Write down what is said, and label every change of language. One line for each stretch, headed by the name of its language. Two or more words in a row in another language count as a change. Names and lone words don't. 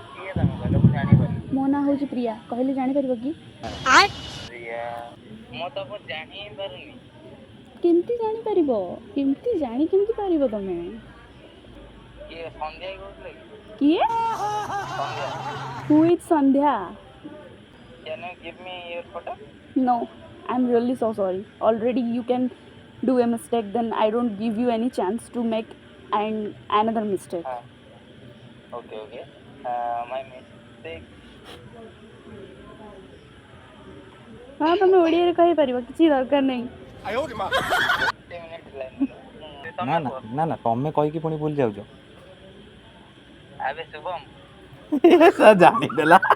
Odia: ତମେ କହିଲ ମୁଁ ଜାଣିପାରୁନି। ମୋ ନାଁ ହେଉଛି ପ୍ରିୟା, କହିଲେ ଜାଣିପାରିବ କି? ପ୍ରିୟା ମୁଁ ତମକୁ ଜାଣି ହିଁ ପାରୁନି। କେମିତି ଜାଣିପାରିବ? କେମିତି ପାରିବ ତମେ? କିଏ ସନ୍ଧ୍ୟା କହୁଥିଲେ କି? କିଏ? ସନ୍ଧ୍ୟା।
English: Who is ସନ୍ଧ୍ୟା? Can you give me your photo? No, I'm really so sorry. Already you can do a mistake, then I don't give you any chance to make another mistake. Okay. My mistake.
Odia: हाँ ତମେ ଓଡ଼ିଆରେ କହିପାରିବ, କିଛି ଦରକାର ନାହିଁ।
English: ଗୋଟେ minute line
Odia: ନା ନା ତମେ କହିକି ପୁଣି ଭୁଲି ଯାଉଛ। ଆବେ ଶୁଭମ ଜାଣିଦେଲା।